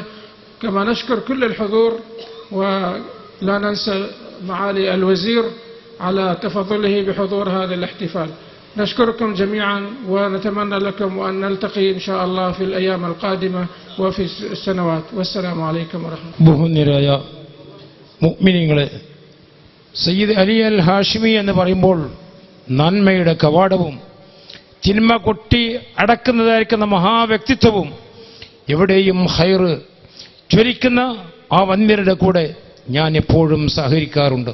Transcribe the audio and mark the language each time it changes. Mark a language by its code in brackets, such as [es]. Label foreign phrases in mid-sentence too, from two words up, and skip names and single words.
[ar] كما نشكر كل الحضور ولا ننسى معالي الوزير على تفضله بحضور هذا الاحتفال. نشكركم جميعا ونتمنى لكم أن نلتقي إن شاء الله في الأيام القادمة وفي السنوات. والسلام عليكم ورحمة الله. [ml] ബഹുനിരായ മുഅ്മിനീങ്ങളെ, സയ്യിദ് അലി അൽ ഹാഷിമി എന്ന് പറയുമ്പോൾ നന്മയുടെ കവാടവും തിന്മ കൊട്ടി അടക്കുന്നതായിരിക്കുന്ന മഹാവ്യക്തിത്വവും എവിടെയും ഹൈറ് ജ്വലിക്കുന്ന ആ വന്യരുടെ കൂടെ ഞാൻ എപ്പോഴും സഹകരിക്കാറുണ്ട്.